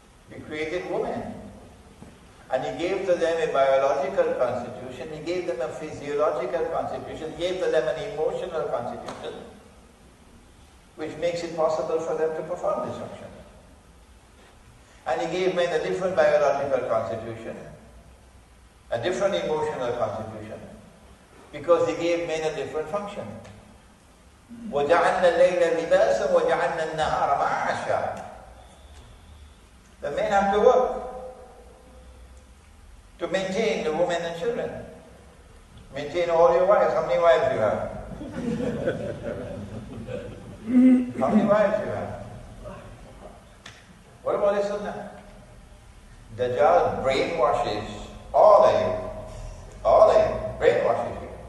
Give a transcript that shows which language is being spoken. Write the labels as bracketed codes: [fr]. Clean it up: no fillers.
[en] He created women. And he gave to them a biological constitution, he gave them a physiological constitution, he gave to them an emotional constitution, which makes it possible for them to perform this function. And he gave men a different biological constitution, a different emotional constitution, because he gave men a different function. [ar] وَجَعَلْنَا اللَّيْلَ لِبَاسًا وَجَعَلْنَا النَّهَارَ مَعَاشًا. [en] The men have to work. to maintain the women and children. Maintain all your wives. How many wives you have? How many wives you have? What about the Sunnah? Dajjal brainwashes all of you. All of you. Brainwashes you.